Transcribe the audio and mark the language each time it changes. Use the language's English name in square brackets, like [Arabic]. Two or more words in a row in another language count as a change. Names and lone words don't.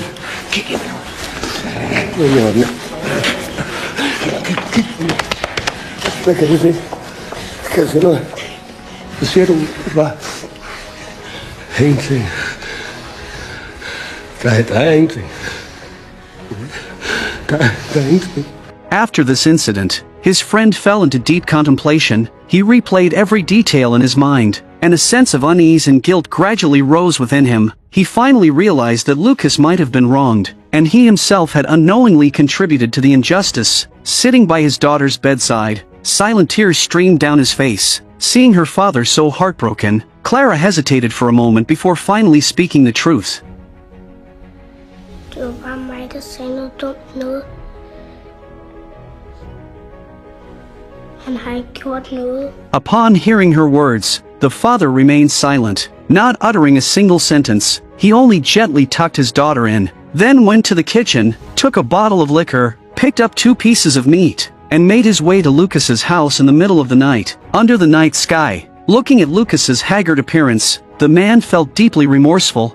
[Danish] Kig ind i mine øjne. Kig. Hvad kan du se? Kan du se noget? Hvad siger du? Hvad? Ingenting. Der er ingenting. Der er ingenting. [English] After this incident, his friend fell into deep contemplation. He replayed every detail in his mind, and a sense of unease and guilt gradually rose within him. He finally realized that Lucas might have been wronged, and he himself had unknowingly contributed to the injustice. Sitting by his daughter's bedside, silent tears streamed down his face. Seeing her father so heartbroken, Clara hesitated for a moment before finally speaking the truth. [Danish] Det var bare mig, der sagde noget dumt noget. Han har ikke gjort noget. [English] Upon hearing her words, the father remained silent, not uttering a single sentence. He only gently tucked his daughter in, then went to the kitchen, took a bottle of liquor, picked up 2 pieces of meat, and made his way to Lucas's house in the middle of the night. Under the night sky, looking at Lucas's haggard appearance, the man felt deeply remorseful.